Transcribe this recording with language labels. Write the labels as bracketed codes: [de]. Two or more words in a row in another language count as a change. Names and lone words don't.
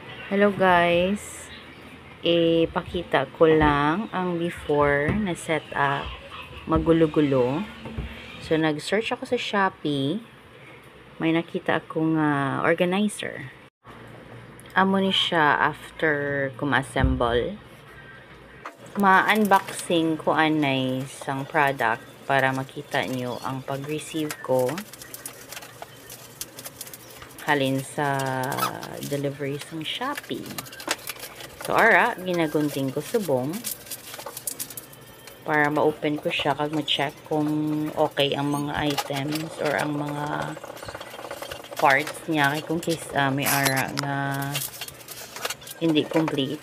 [tl] Hello guys, ipakita ko lang ang before na setup, magulo-gulo. So nag-search ako sa Shopee, may nakita akong organizer. [hil] Amo ni siya after kuma-assemble. Ma-unboxing ko anay sang product para makita nyo ang pag-receive ko halin sa delivery sa Shopee. So, ara, ginagunting ko subong para ma-open ko siya kag ma-check kung okay ang mga items or ang mga parts niya kay kung case may ara nga hindi complete.